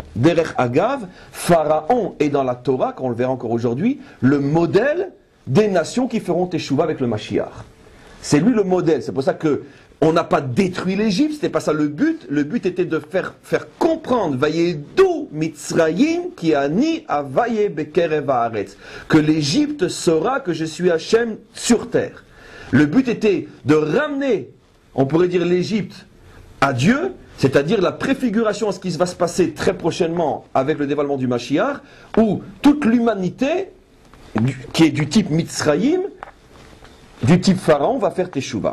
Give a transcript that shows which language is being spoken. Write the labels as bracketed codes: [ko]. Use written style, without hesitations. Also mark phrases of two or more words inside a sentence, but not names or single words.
[he] דרך אגב, [fr] Pharaon est dans la Torah, qu'on le verra encore aujourd'hui, le modèle des nations qui feront Teshuva avec le Mashiach. C'est lui le modèle. C'est pour ça que on n'a pas détruit l'Égypte, c'était pas ça le but. Le but était de faire comprendre, [he] וידעו מצרים כי אני ה' בקרב הארץ, [fr] que l'Égypte saura que je suis Hachem sur terre. Le but était de ramener, on pourrait dire l'Égypte à Dieu, c'est-à-dire la préfiguration à ce qui va se passer très prochainement avec le dévoilement du Mashiach, où toute l'humanité, qui est du type Mitzrayim, du type Pharaon, va faire Teshuvah.